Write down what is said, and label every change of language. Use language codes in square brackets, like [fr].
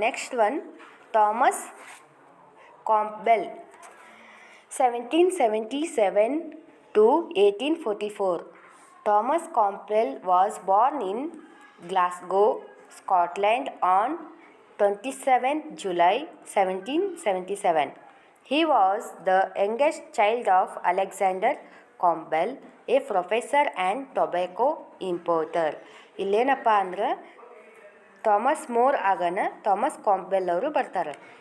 [en] Next one, Thomas Campbell 1777 to 1844. Thomas Campbell was born in Glasgow, Scotland on 27th July 1777. He was the youngest child of Alexander Campbell, a professor and tobacco importer. [kn] ಇಲ್ಲೇನಪ್ಪ ಅಂದ್ರೆ Thomas more ಆಗನ Thomas ಕಾಂಪ್ಬೆಲ್ ಅವರು ಬರ್ತಾರೆ.